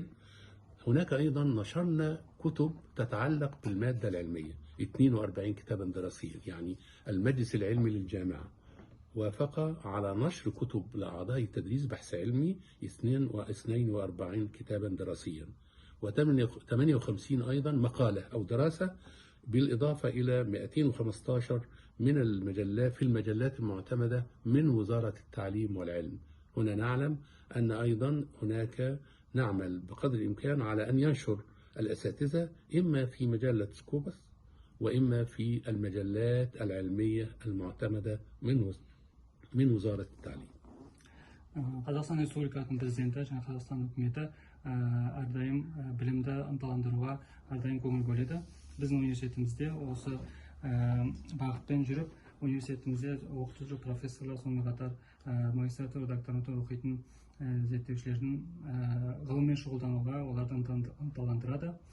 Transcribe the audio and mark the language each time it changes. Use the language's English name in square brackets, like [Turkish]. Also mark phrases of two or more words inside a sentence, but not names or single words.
[Arabic] هناك أيضا نشرنا كتب تتعلق بالمادة العلمية 42 كتابا دراسيا، يعني المجلس العلمي للجامعة وافق على نشر كتب لأعضاء التدريس بحث علمي 42 كتابا دراسيا، و58 أيضا مقالة أو دراسة، بالإضافة إلى 215 من المجلات في المجلات المعتمدة من وزارة التعليم والعلم. هنا نعلم أن أيضا هناك نعمل بقدر الإمكان على أن ينشر الأساتذة إما في مجلة سكوبس وإما في المجلات العلمية المعتمدة من وزارة التعليم. [Kazakh] Қазақстан Республикасының президенті және Қазақстан үкіметі әрдайым білімді ынталандыруға әрдайым көңіл бөледі. Біздің университетімізде осы бағытпен жүріп, университетімізде оқытушы профессорлар, сонымен қатар магистратура, докторантура оқитын зерттеушілердің ғылыммен шұғылдануға оларды ынталандырады.